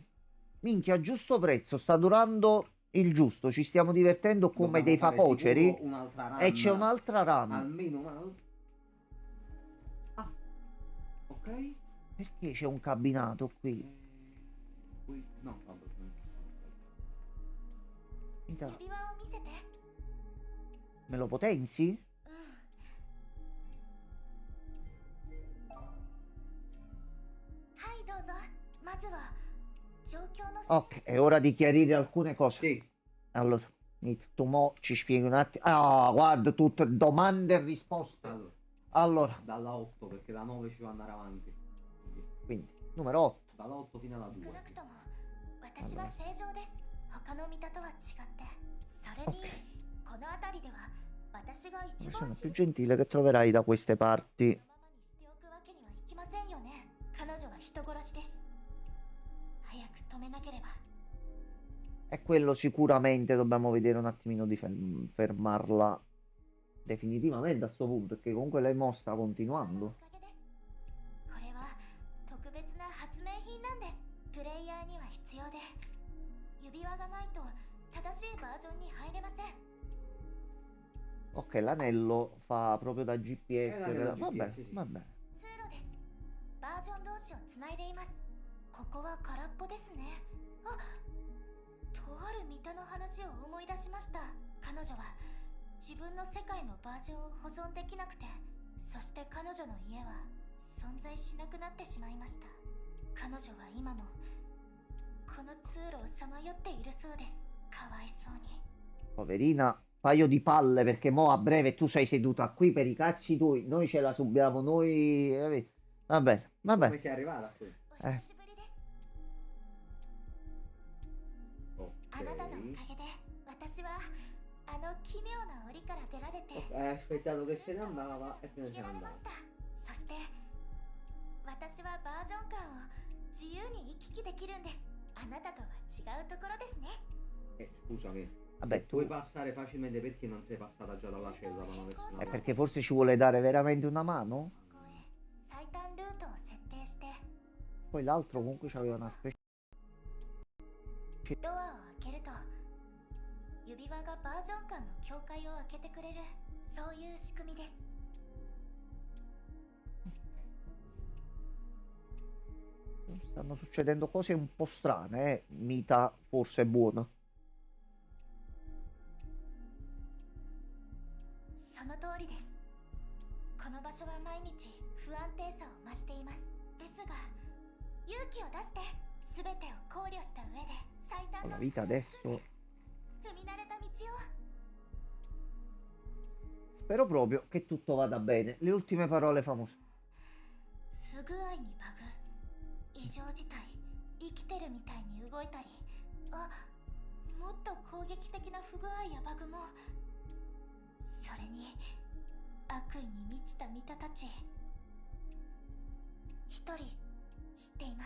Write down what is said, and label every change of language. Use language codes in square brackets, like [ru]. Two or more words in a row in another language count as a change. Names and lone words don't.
[it] Minchia, a giusto prezzo, sta durando il giusto, ci stiamo divertendo come Dobbiamo dei fare facoceri sicuro un'altra run. e c'è un'altra run. Almeno un'altra. Ah, ok. Perché c'è un cabinato qui? No, vabbè. [ja] 指輪を見せて。 [it] Me lo potenzi? [ja] はいどうぞ。まずは状況の。 [it] Ok, è ora di chiarire alcune cose. Sì. Allora, Nit, tu mo ci spieghi un attimo. Ah, guarda, tutte domande e risposte. Allora, Allora, dalla 8 perché da 9 ci va andare avanti. quindi, numero 8. Dalla 8 fino alla 2. [ja] 少なくとも私は正常です。他の見たとは違って、それに [it] Ok. [ja] この辺りでは私が一 [it] Persona [ja] 番 [it] più gentile che troverai da queste parti. [ja] このままにしておくわけにはいきませんよね。彼女は人殺しです。早く止めなければ。 [it] E quello sicuramente dobbiamo vedere un attimino di fermarla definitivamente a sto punto, perché comunque lei mo sta [ja] お [it] continuando. [ja] かげです。これは特別な発明品なんです。プレイヤーには必要で、指輪がないと正しいバージョンに入れません。 [it] Ok, l'anello fa proprio da GPS. l'anello Vabbè, GPS, sì. vabbè. [ja] 通路です。バージョン同士をつないでいます。ここは空っぽですね。あ、とある見たの話を思い出しました。彼女は自分の世界のバージョンを保存できなくて、そして彼女の家は存在しなくなってしまいました。彼女は今もこの通路をさまよっているそうです。かわいそうに。 [it] Poverina, paio di palle perché mo a breve tu sei seduta qui per i cazzi tuoi, noi ce la subiamo, noi... Va bene, va Come bene. sei arrivata qui? [ja] お久しぶりです。あなたのお [it] Ok. [ja] かげで私はあの奇妙な檻から出られて [it] Hai aspettato che se ne andava e te ne [ja] 逃げ [it] sei [ja] られま [it] andata. [ja] した。そして私はバージョン感を自由に行き来できるんです。あなたとは違うところですね。 [it] Scusami. Vabbè, Se puoi tu... passare facilmente perché non sei passata già dalla cella ma non avessi una È mano. perché forse ci vuole dare veramente una mano? [ja] ここへ最短ルートを設定して [it] Poi l'altro comunque c'aveva una specie... [ja] ドアを開けると指輪がバージョン間の境界を開けてくれる、そういう仕組みです。 [it] Stanno succedendo cose un po' strane, Mita forse è buona. [ja] その通りです。この場所は毎日不安定さを増しています。ですが勇気を出して全てを考慮した上で最短 [it] Con [ja] の [it] la [ja] 道を [it] vita [ja] 進んで [it] adesso... [ja] 踏み慣れた道を。 [it] Spero proprio che tutto vada bene. Le ultime parole famose. [ja] 不具合にバグ、異常事態、生きてるみたいに動いたり、あ、もっと攻撃的な不具合やバグも、それに悪意に満ちた見たたち。一人知っています。